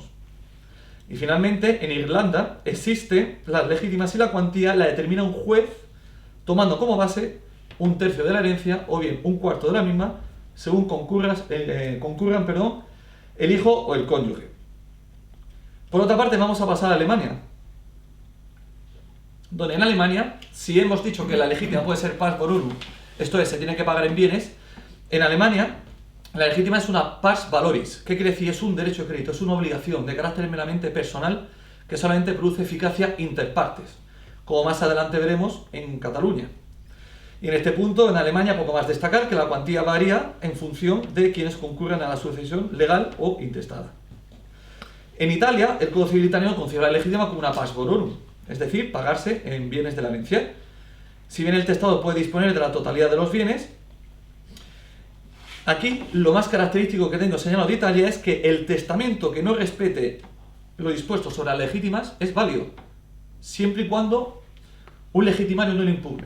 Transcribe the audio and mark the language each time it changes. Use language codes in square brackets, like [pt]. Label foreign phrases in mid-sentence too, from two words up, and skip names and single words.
[es] Y finalmente, en Irlanda existe las legítimas y la cuantía la determina un juez tomando como base 1/3 de la herencia o bien 1/4 de la misma según concurran el hijo o el cónyuge. Por otra parte, vamos a pasar a Alemania, donde en Alemania, si hemos dicho que la legítima puede ser [la] pars bonorum, [es] esto es, se tiene que pagar en bienes, en Alemania la legítima es una [la] pars valoris. [es] ¿Qué quiere decir? Es un derecho de crédito, es una obligación de carácter meramente personal que solamente produce eficacia [la] inter partes, [es] como más adelante veremos en Cataluña. Y en este punto, en Alemania, poco más destacar que la cuantía varía en función de quienes concurren a la sucesión legal o intestada. En Italia, el Código Civil italiano considera la legítima como una [la] pars valorum, [es] es decir, pagarse en bienes de la herencia. Si bien el testado puede disponer de la totalidad de los bienes, aquí lo más característico que tengo señalado de Italia es que el testamento que no respete lo dispuesto sobre las legítimas es válido, siempre y cuando un legitimario no lo impugne.